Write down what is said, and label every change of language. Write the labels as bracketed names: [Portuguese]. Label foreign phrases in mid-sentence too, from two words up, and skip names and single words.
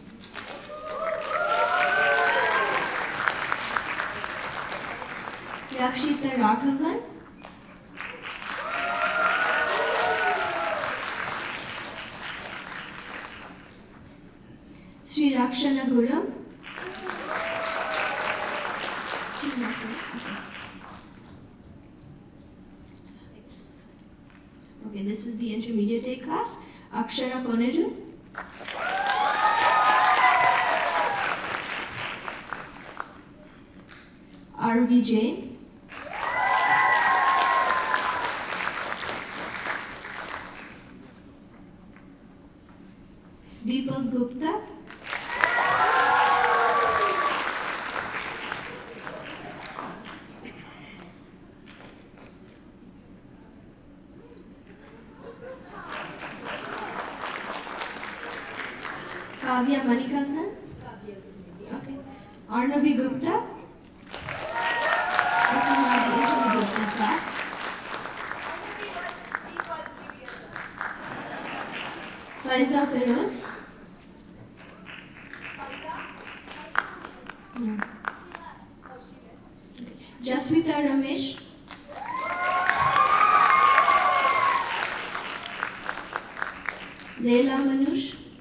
[English] Yakshita Raghavan. Sri Rakshana Guram. She's not here. Okay, this is the intermediate A class. Akshara Koneru. R.V. Jain. Deepal Gupta. Kavya Manikandan. Okay. Arnavi Gupta. This is my intermediate class. Faiza Feroz. No. Okay. Jaswita Ramesh. Leila Manush.